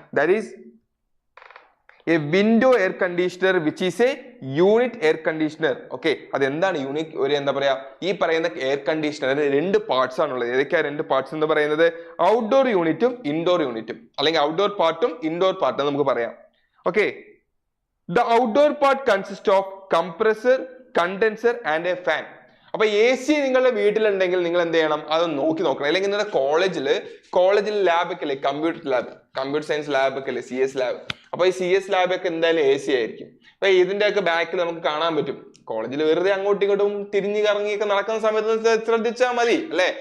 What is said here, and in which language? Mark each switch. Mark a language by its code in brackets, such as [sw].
[en] That is a window air conditioner which is a unit air conditioner. [ml] Okay, അതെന്താണ് unit? ഒരു എന്താ പറയാ, ഈ പറയുന്ന എയർ കണ്ടീഷണർ 2 പാർട്സ് ആണുള്ളത്. ഏതൊക്കെയാ 2 പാർട്സ് എന്ന് പറയുന്നത്? ഔട്ട്ഡോർ യൂണിറ്റും ഇൻഡോർ യൂണിറ്റും, അല്ലെങ്കിൽ ഔട്ട്ഡോർ പാർട്ടും ഇൻഡോർ പാർട്ടും നമുക്ക് പറയാം. [en] Okay, the outdoor part consists of compressor, condenser and a fan. [ml] അപ്പൊ എ സി നിങ്ങളുടെ വീട്ടിലുണ്ടെങ്കിൽ നിങ്ങൾ എന്ത് ചെയ്യണം? അത് നോക്കണം. അല്ലെങ്കിൽ നിങ്ങളുടെ കോളേജിൽ ലാബൊക്കെ അല്ലേ, കമ്പ്യൂട്ടർ സയൻസ് ലാബൊക്കെ അല്ലേ, CS ലാബ്. അപ്പൊ ഈ CS ലാബൊക്കെ എന്തായാലും എ സി ആയിരിക്കും. അപ്പൊ ഇതിന്റെ ഒക്കെ ബാക്കിൽ നമുക്ക് കാണാൻ പറ്റും. കോളേജിൽ വെറുതെ അങ്ങോട്ടും ഇങ്ങോട്ടും തിരിഞ്ഞു കറങ്ങിയൊക്കെ നടക്കുന്ന സമയത്ത് ശ്രദ്ധിച്ചാൽ മതി അല്ലെ.